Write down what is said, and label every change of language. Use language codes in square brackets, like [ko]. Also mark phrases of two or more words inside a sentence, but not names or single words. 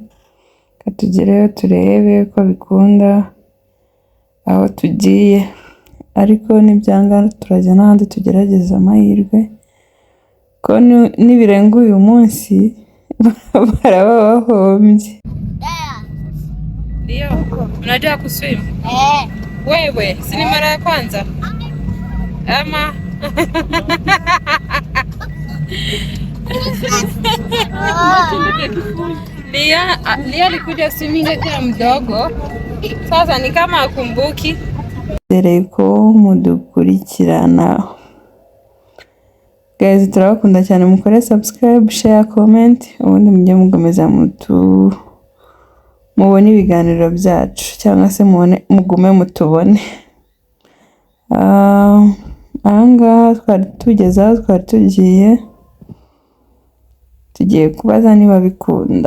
[rw] Katugereyo turebe ko bikunda aho tugiye, ariko nibyanga turajya n'ahandi tugerageza amahirwe ko nibirenga uyu munsi baraba bahombye. [sw] Ndio, unajua kuswim? Wewe, si ni mara ya kwanza? Ama Lia alikuja swimming akiwa mdogo. Sasa ni kama akumbuki. [rw] Dere ko mudukurikirana. Guys, turabakunda cyane, mukore [en] subscribe, share, comment, [rw] ubundi mujye mugomeza mubone ibiganiro byacu cyangwa se mugume mutubone. Ahangaha twari tugeze aho twari tugiye kubaza niba bikunda.